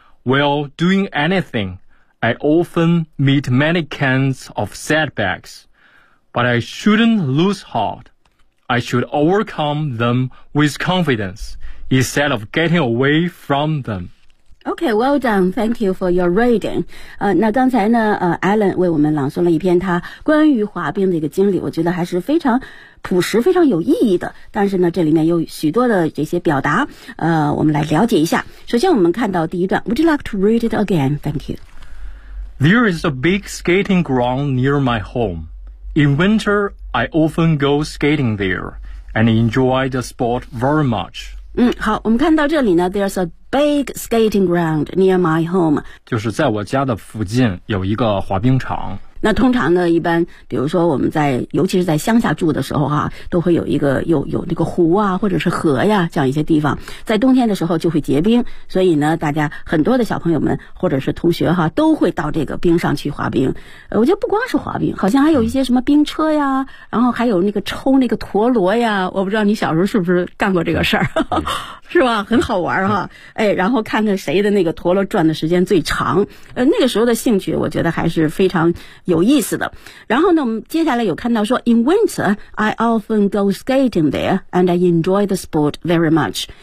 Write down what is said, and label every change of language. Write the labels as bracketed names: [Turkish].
[English] While doing anything, I often meet many kinds of setbacks. But I shouldn't lose heart. I should overcome them with confidence instead of getting away from them. Okay, well done. Thank you for your reading. [Chinese] 那刚才呢Alan 为我们朗诵了一篇他关于滑冰的一个经历，我觉得还是非常朴实，非常有意义的。但是呢这里面有许多的这些表达，我们来了解一下。首先我们看到第一段， [English] Would you like to read it again? Thank you. There is a big skating ground near my home. In winter, I often go skating there and enjoy the sport very much. [Chinese] 好，我们看到这里呢 [English] There's a big skating ground near my home. [Chinese] 就是在我家的附近有一个滑冰场。那通常呢一般比如说我们在尤其是在乡下住的时候啊，都会有一个有那个湖啊或者是河呀这样一些地方，在冬天的时候就会结冰，所以呢大家很多的小朋友们或者是同学啊，都会到这个冰上去滑冰。我觉得不光是滑冰，好像还有一些什么冰车呀，然后还有那个抽那个陀螺呀，我不知道你小时候是不是干过这个事儿是吧，很好玩哈。哎，然后看看谁的那个陀螺转的时间最长。那个时候的兴趣我觉得还是非常有意思的。然后呢我们接下来有看到说 [English] In winter, I often go skating there and I enjoy the sport very much.